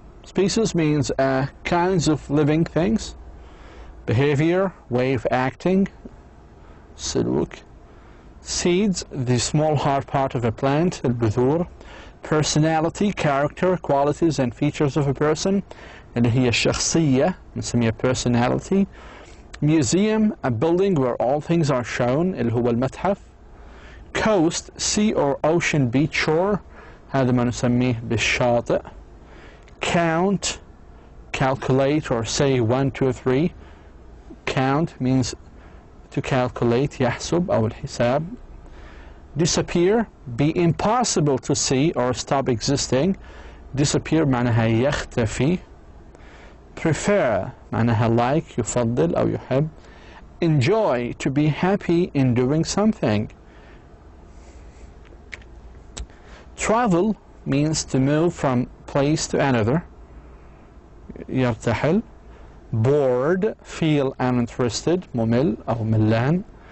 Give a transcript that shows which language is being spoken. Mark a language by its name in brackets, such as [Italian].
[English] Species means kinds of living things. Behavior, way of acting. Suluk. Seeds, the small hard part of a plant. Al-Budhur. Personality, character, qualities and features of a person. [Arabic] اللي هي الشخصية نسميها personality. [English] Museum, a building where all things are shown [Arabic] اللي هو المتحف. [English] Coast, sea or ocean beach shore, [Arabic] هذا ما نسميه بالشاطئ. [English] Count, calculate or say 1, 2, 3. Count means to calculate, [Arabic] يحسب أو الحساب. [English] Disappear, be impossible to see or stop existing. [Arabic] Disappear معناها يختفي. Prefer معناها like, يفضل أو يحب. [English] Enjoy, to be happy in doing something. Travel means to move from place to another. [Arabic] يرتحل. [English] Bored, feel uninterested, [Arabic] ممل أو ملان.